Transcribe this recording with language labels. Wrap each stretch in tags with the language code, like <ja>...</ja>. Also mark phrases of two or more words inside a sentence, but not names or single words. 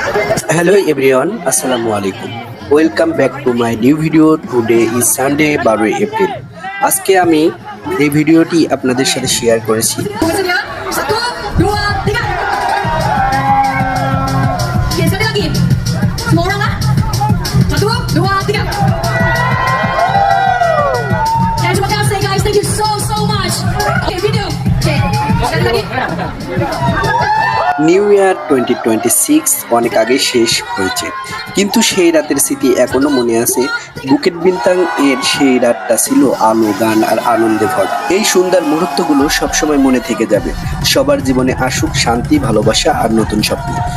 <en>Hello everyone,</en> <ar>السلام عليكم.</ar> <en>Welcome back to my new video. Today is Sunday 12 April.</en> <bn>আজকে আমি এই ভিডিওটি আপনাদের সাথে শেয়ার করেছি।</bn> <ms>Maksudnya, satu, dua, tiga. Oke, sekali lagi. Semua orang lah. Satu, dua, tiga. Dan terima kasih guys,</ms> <en>thank you so much.</en> <ms>Oke, video. Oke, sekali lagi.</ms> <en>New Year</en> <bn>2026 অনেক আগে শেষ হয়েছে, কিন্তু সেই রাতের স্মৃতি এখনো মনে আছে। বুকেট বিন্তাং এর সেই রাতটা ছিল আলো, গান আর আনন্দে ভরা। এই সুন্দর মুহূর্তগুলো সবসময় মনে থেকে যাবে। সবার জীবনে আসুক শান্তি, ভালোবাসা আর নতুন স্বপ্ন।</bn>